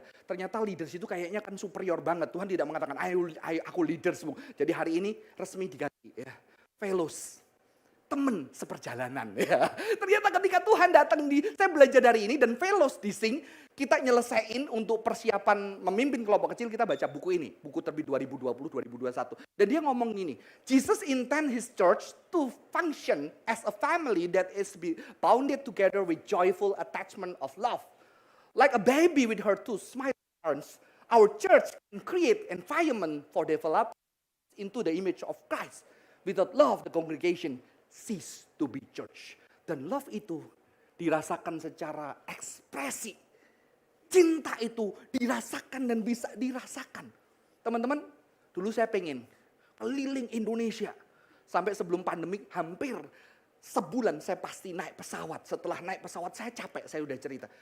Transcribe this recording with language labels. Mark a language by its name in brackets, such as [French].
[Indonesian] Ternyata leaders itu kayaknya kan superior banget. Tuhan tidak mengatakan, aku leaders. Jadi hari ini resmi diganti ya. Fellows, teman seperjalanan ya. Ternyata ketika Tuhan datang saya belajar dari ini dan fellows di Sing, kita nyelesain untuk persiapan memimpin kelompok kecil, kita baca buku ini. Buku terbit 2020-2021. Dan dia ngomong gini, [English] Jesus intend his church to function as a family that is bounded together with joyful attachment of love. Like a baby with her two smiling arms, our church can create environment for development into the image of Christ. Without love, the congregation cease to be church. [Indonesian] Dan love itu dirasakan secara ekspresi. Cinta itu dirasakan dan bisa dirasakan. Teman-teman, dulu saya pengen keliling Indonesia. Sampai sebelum pandemi hampir sebulan saya pasti naik pesawat. Setelah naik pesawat saya capek, saya udah cerita.